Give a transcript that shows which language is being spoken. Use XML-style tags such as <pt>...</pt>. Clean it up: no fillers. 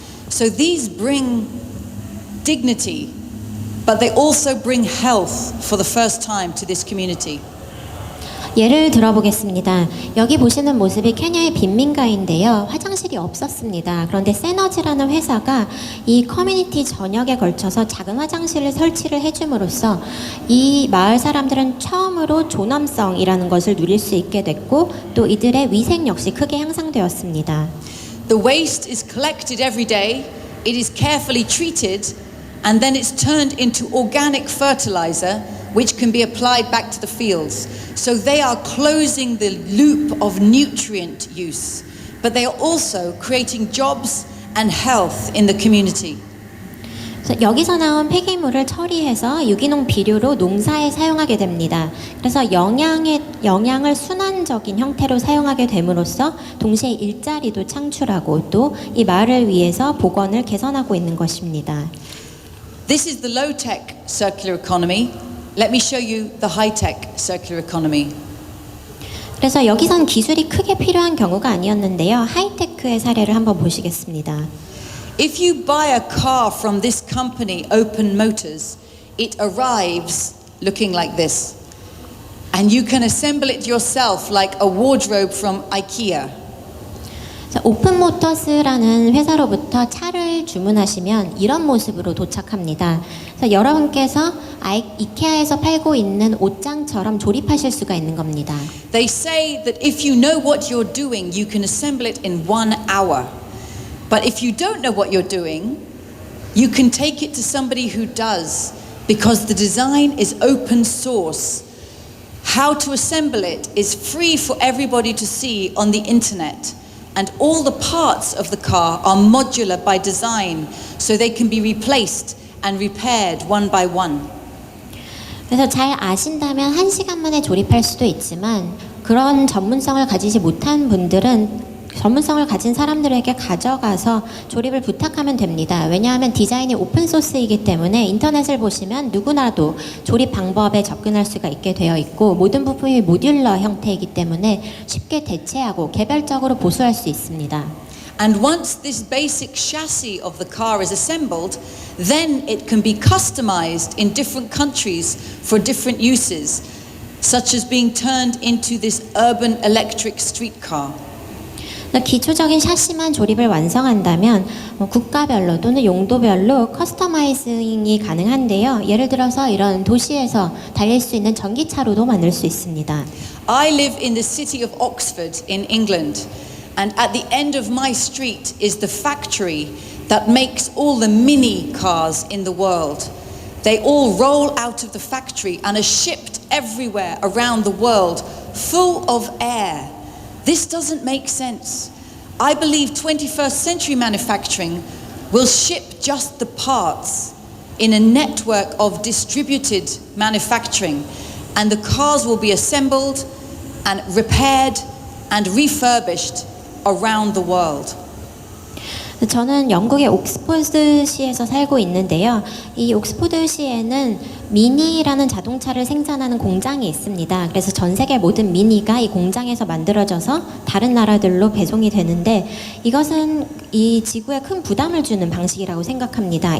<en>So these bring dignity, but they also bring health for the first time to this community.</en> <ko>예를 들어보겠습니다. 여기 보시는 모습이 케냐의 빈민가인데요. 화장실이 없었습니다. 그런데 세너지라는 회사가 이 커뮤니티 전역에 걸쳐서 작은 화장실을 설치를 해줌으로써 이 마을 사람들은 처음으로 존엄성이라는 것을 누릴 수 있게 됐고 또 이들의 위생 역시 크게 향상되었습니다.</ko> <en>The waste is collected every day, it is carefully treated, and then it's turned into organic fertilizer which can be applied back to the fields. So they are closing the loop of nutrient use, but they are also creating jobs and health in the community.</en> <ko>여기서 나온 폐기물을 처리해서 유기농 비료로 농사에 사용하게 됩니다. 그래서 영양을 순환적인 형태로 사용하게 됨으로써 동시에 일자리도 창출하고 또 이 마을을 위해서 보건을 개선하고 있는 것입니다.</ko> <en>This is the low-tech circular economy. Let me show you the high-tech circular economy.</en> <ko>그래서 여기선 기술이 크게 필요한 경우가 아니었는데요. 하이테크의 사례를 한번 보시겠습니다.</ko> <en>If you buy a car from this company, Open Motors, it arrives looking like this. And you can assemble it yourself like a wardrobe from IKEA.</en> <ko>오픈모터스라는 회사로부터 차를 주문하시면 이런 모습으로 도착합니다. 그래서 여러분께서 이케아에서 팔고 있는 옷장처럼 조립하실 수가 있는 겁니다.</ko> <en>They say that if you know what you're doing, you can assemble it in 1 hour. But if you don't know what you're doing, you can take it to somebody who does, because the design is open source. How to assemble it is free for everybody to see on the internet. And all the parts of the car are modular by design, so they can be replaced and repaired one by one.</en> <ko>그래서 잘 아신다면 1시간 만에 조립할 수도 있지만 그런 전문성을 가지지 못한 분들은 전문성을 가진 사람들에게 가져가서 조립을 부탁하면 됩니다. 왜냐하면 디자인이 오픈소스이기 때문에 인터넷을 보시면 누구나도 조립 방법에 접근할 수가 있게 되어 있고 모든 부품이 모듈러 형태이기 때문에 쉽게 대체하고 개별적으로 보수할 수 있습니다.</ko> <en>And once this basic chassis of the car is assembled, then it can be customized in different countries for different uses, such as being turned into this urban electric streetcar.</en> <ko>기초적인 샤시만 조립을 완성한다면 국가별로 또는 용도별로 커스터마이징이 가능한데요. 예를 들어서 이런 도시에서 달릴 수 있는 전기차로도 만들 수 있습니다.</ko> <en>I live in the city of Oxford in England, and at the end of my street is the factory that makes all the mini cars in the world. They all roll out of the factory and are shipped everywhere around the world, full of air. This doesn't make sense. I believe 21st century manufacturing will ship just the parts in a network of distributed manufacturing, and the cars will be assembled and repaired and refurbished around the world.</en> <ko>저는 영국의 옥스포드시에서 살고 있는데요. 이 옥스포드시에는 미니라는 자동차를 생산하는 공장이 있습니다. 그래서 전 세계 모든 미니가 이 공장에서 만들어져서 다른 나라들로 배송이 되는데 이것은 이 지구에 큰 부담을 주는 방식이라고 생각합니다.</ko>